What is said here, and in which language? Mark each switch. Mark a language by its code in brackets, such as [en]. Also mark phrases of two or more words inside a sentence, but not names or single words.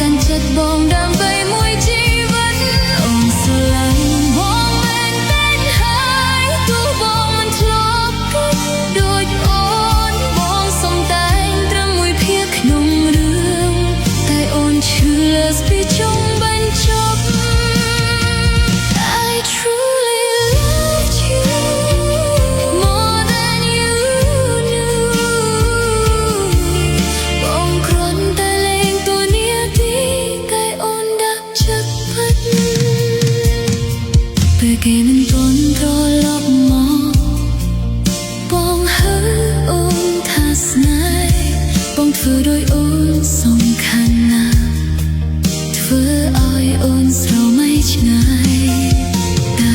[km] កាន់ចិត្តបងដើម្បីមួយជីវិតអូនស្រឡាញ់បងមែនតែនហើយទោះបងមិនធ្លាប់គិតដូចអូនបងសុំតែងត្រឹមមួយភាគក្នុងរឿងតែអូនឈឺពីចុងបញ្ចប់ [en] I truly loved you more than you knew [km] បងគ្រាន់តែលេងតួនាទីតែអូនដាក់ចិត្តពិតពេលគេមិនទាន់ត្រឡប់មកបងហើអូនថាស្នេហ៍បងធ្វើដោយអូនសំខាន់ណាស់ធ្វើឲ្យអូនស្រមៃឆ្ងាយតែ